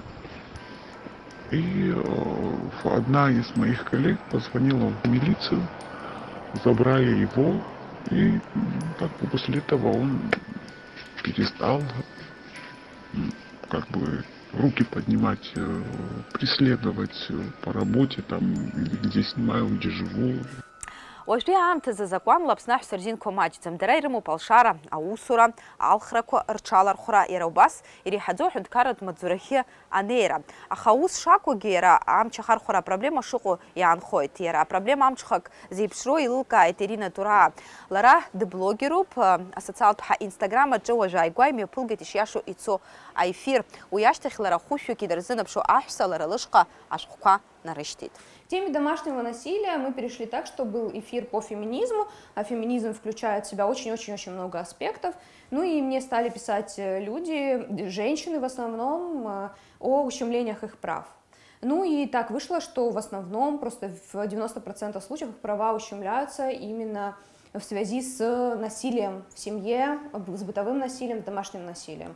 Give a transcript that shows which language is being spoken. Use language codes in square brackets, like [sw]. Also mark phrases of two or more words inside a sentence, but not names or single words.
[ru] И одна из моих коллег позвонила в милицию. Забрали его, и как бы после этого он перестал как бы руки поднимать, преследовать по работе, там, где снимаю, где живу. [ab] Уажәтәи аамҭазы закәанла Аԥсны аҳәсарзинқәа маҷӡам. Дара ирымоуп алшара, аусура, алхрақәа рҽалархәра, иара убас иреиҳаӡоу аҳәынҭқарратә маҵзурахьы анеира. Аха аус шакәугьы иара амч ахархәара апроблема шыҟоу иаанхоит. Иара апроблема амҽхак зеиԥшроу еилылкааит Ирина Тураа. Лара дблогеруп, асоциалтә ҳа Инстаграм аҿы уажәы ааигәа имҩаԥылгеит ишиашоу ицо аефир. Уи ашьҭахь лара хәышәҩык идырзынаԥшуа аҳәса лара лышҟа ашәҟәқәа нарышьҭит. [ru] В теме домашнего насилия мы перешли так, что был эфир по феминизму, а феминизм включает в себя очень-очень-очень много аспектов. Ну и мне стали писать люди, женщины в основном, о ущемлениях их прав. Ну и так вышло, что в основном, просто в 90% случаев их права ущемляются именно в связи с насилием в семье, с бытовым насилием, домашним насилием.